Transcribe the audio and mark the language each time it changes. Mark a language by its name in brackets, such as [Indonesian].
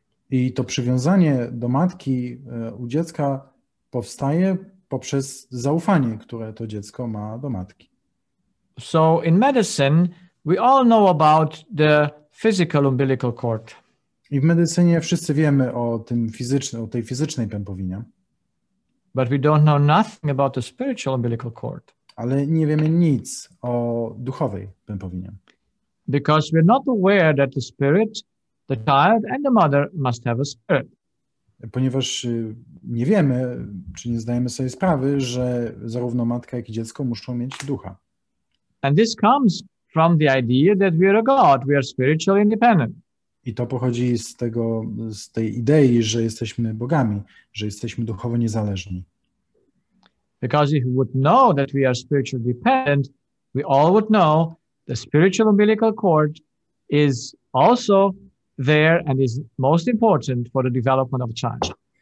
[Polish] I to przywiązanie do matki u dziecka powstaje poprzez zaufanie, które to dziecko ma do matki. [English] So in medicine, we all know about the physical umbilical cord. [Polish] I w medycynie wszyscy wiemy o tej fizycznej pępowinie. [English] But we don't know nothing about the spiritual umbilical cord. [Polish] Ale nie wiemy nic o duchowej pępowinie. [English] Because we're not aware that the spirit, the child and the mother must have a spirit. [Polish] Ponieważ nie wiemy, czy nie zdajemy sobie sprawy, że zarówno matka, jak i dziecko muszą mieć ducha. [English] And this comes from the idea that we are a God, we are spiritually independent. [Polish] I to pochodzi z tej idei, że jesteśmy bogami, że jesteśmy duchowo niezależni. [English] Because if we would know that we are spiritually dependent, we all would know the spiritual umbilical cord is also there and is most important for the development of a child.